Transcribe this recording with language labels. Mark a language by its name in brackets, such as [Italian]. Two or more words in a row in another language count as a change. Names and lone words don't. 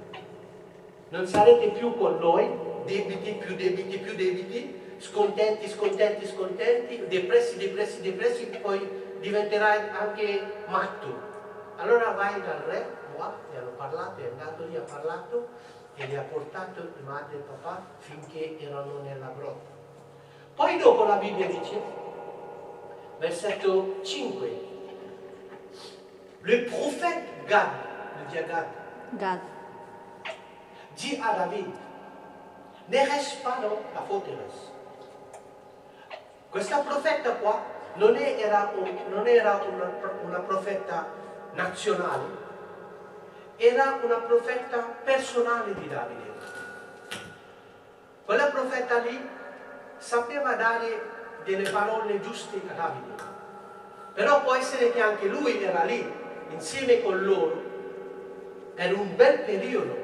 [Italian] Non sarete più con noi, debiti, più debiti, scontenti, depressi, poi diventerai anche matto. Allora vai dal re, gli hanno parlato, è andato lì, ha parlato e li ha portato madre e papà finché erano nella grotta. Poi dopo la Bibbia dice, versetto 5, [French] le prophète Gad, le dia Gad, dit à David, ne reste pas dans la forteresse. [Italian] Questa profeta qua non era una profeta nazionale, era una profeta personale di Davide. Quella profeta lì sapeva dare delle parole giuste a Davide, però può essere che anche lui era lì insieme con loro per un bel periodo.